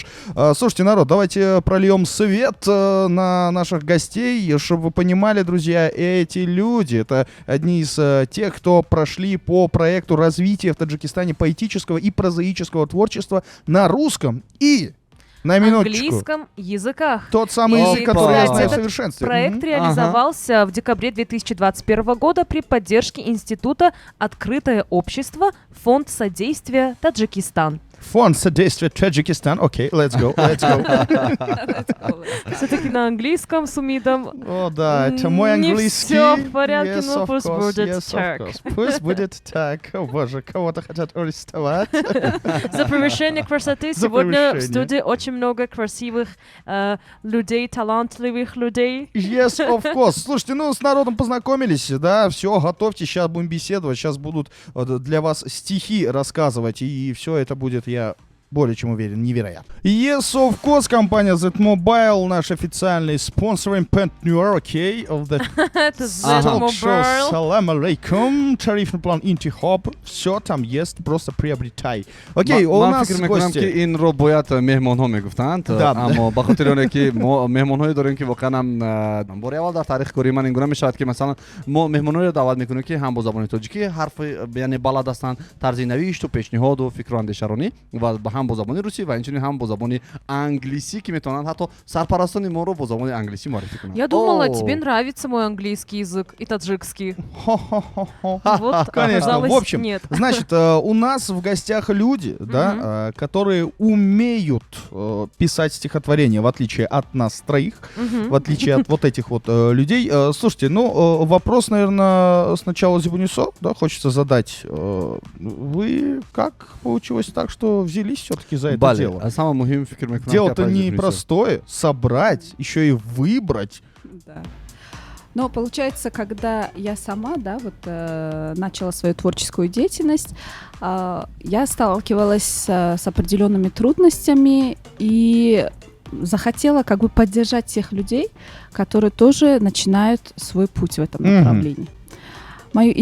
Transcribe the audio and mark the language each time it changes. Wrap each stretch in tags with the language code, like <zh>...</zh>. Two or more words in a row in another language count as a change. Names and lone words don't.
<ru>Слушайте, народ, давайте прольем свет на наших гостей, чтобы вы понимали, друзья, эти люди, это одни из тех, кто прошли по проекту развития в Таджикистане поэтического и прозаического творчества на русском и, на минуточку, Английском языках. тот самый И, язык, который я кстати, знаю в этот совершенстве. Проект реализовался в декабре 2021 года при поддержке Института «Открытое общество», Фонд содействия Таджикистан. Фонд содействия Таджикистан. Окей,</ru> <en>let's go.</en> <ru>Все-таки на английском с Умидом. О, да, это мой Не английский. всё в порядке,</ru> <en>Yes,</en> <ru>но</ru> <en>of</en> <ru>пусть</ru> <en>course,</en> <ru>будет</ru> <en>yes, of</en> <ru>так.</ru> <en>course.</en> <ru>Пусть будет так. О, боже, кого-то хотят арестовать. За превышение красоты За сегодня в превышение. студии очень много красивых людей, талантливых людей.</ru> <en>Yes, of course.</en> <ru>Слушайте, ну, с народом познакомились, да, все, готовьте, сейчас будем беседовать, сейчас будут для вас стихи рассказывать, и все это будет, я более чем уверен, невероятно.</ru> <en>Yes, of course,</en> <ru>компания Z-Mobile, наш официальный спонсор, партнер, окей,</ru> <en>of the Это Talk Show.</en> <ru>Z-Mobile.</ru> <ar>سلام عليكم.</ar> <ru>Тарифный план Интихоб. Все там есть, просто приобретай. Окей, у</ru> <tg>ман</tg> <ru>нас</ru> <tg>фикр мекунам ки</tg> <ru>гости.</ru> <tg>инро бояд меҳмонҳо мегуфтанд,</tg> <ru>Да.</ru> <tg>аммо ба хотири оне ки мо меҳмонҳое дорем ки воқеан бори аввал дар таърихи кори ман ин гуна мешавад ки масалан мо меҳмонҳоеро даъват мекунем ки ҳам бо забони тоҷикӣ ҳарфи яъне балад ҳастанд, тарзи навишту пешниҳоду фикру андешаронӣ ва ҳам бо забони русӣ ва инчунин ҳам бо забони англисӣ ки метавонанд ҳатто сарпарастони моро бо забони англисӣ муаррифӣ кунанд.</tg> <ru>Я думала, О. тебе нравится мой английский язык и таджикский. Хо-хо-хо-хо. Вот, Конечно, оказалось, в общем, нет. значит, у нас в гостях люди, да, которые умеют писать стихотворения, в отличие от нас троих, в отличие от вот этих вот людей. Слушайте, ну, вопрос, наверное, сначала Зебунисо, да, хочется задать. Вы как получилось так, что взялись все-таки за это дело?</ru> <tg>самое муҳим фикр мекунам ки</tg> <ru>Дело-то</ru> <tg>апаи Зебунисо.</tg> <ru>непростое, собрать, еще и выбрать. Да. Но получается, когда я сама, начала свою творческую деятельность, я сталкивалась с определенными трудностями и захотела как бы поддержать тех людей, которые тоже начинают свой путь в этом направлении.</ru>